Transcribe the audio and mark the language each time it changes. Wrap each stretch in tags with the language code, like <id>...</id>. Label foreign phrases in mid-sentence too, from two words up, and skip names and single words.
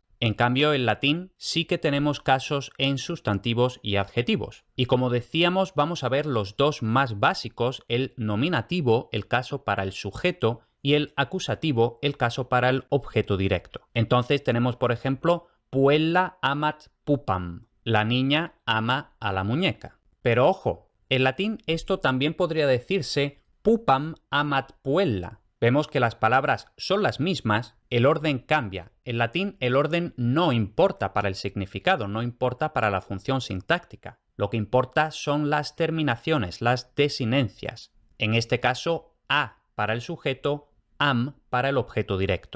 <es>En cambio, en latín sí que tenemos casos en sustantivos y adjetivos. Y como decíamos, vamos a ver los dos más básicos, el nominativo, el caso para el sujeto, y el acusativo, el caso para el objeto directo. Entonces tenemos, por ejemplo,</es> <la>puella amat pupam.</la> <es>La niña ama a la muñeca. Pero ojo, en latín esto también podría decirse</es> <la>pupam amat puella.</la> <es>Vemos que las palabras son las mismas, el orden cambia. En latín el orden no importa para el significado, no importa para la función sintáctica. Lo que importa son las terminaciones, las desinencias. En este caso, a para el sujeto, am para el objeto directo.</es>